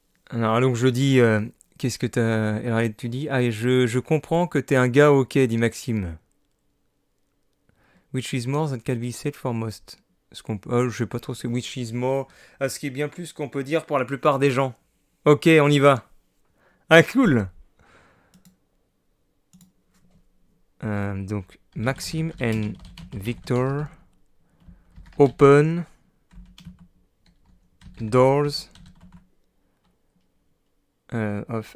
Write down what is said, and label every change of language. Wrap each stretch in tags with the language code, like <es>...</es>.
<fr>Alors donc je dis, qu'est-ce que t'as... Alors tu dis, ah je comprends que t'es un gars ok, dit Maxime.</fr> <en>Which is more than can be said for most.</en> <fr>Je sais pas trop ce que</fr> <en>which is more...</en> <fr>ce qui est bien plus qu'on peut dire pour la plupart des gens. Ok, on y va. Ah, cool. Donc,</fr> <en>Maxime and Victor open doors of...</en>